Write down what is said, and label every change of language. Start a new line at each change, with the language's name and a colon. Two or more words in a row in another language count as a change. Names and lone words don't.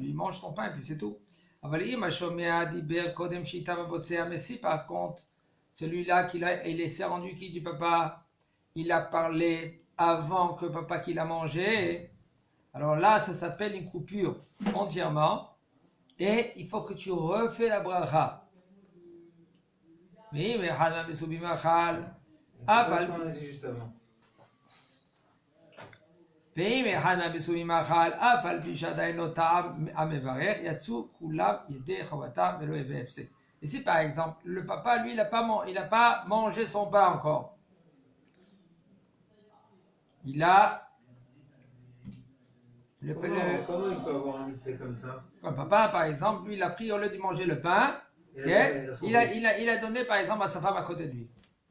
French: Il mange son pain et puis c'est tout. Mais si par contre, celui-là il s'est rendu qui du papa, il a parlé avant que papa qu'il a mangé, alors là ça s'appelle une coupure entièrement et il faut que tu refais la bracha. Oui, mais c'est pas ce qu'on a dit juste avant.
Hebrew: ואם אחד מהבשמים אכל, אף על פי שעדיין לא טעם המברך, יצאו כולם ידי חובתם ולא יביא הפסק.
French: Ici, par exemple, le papa, lui, il n'a pas mangé son pain encore. Il a... Comment il peut avoir un effet comme ça? Le papa, par exemple, lui, il a pris, au lieu de manger le pain, il a donné, par exemple, à sa femme à côté de lui.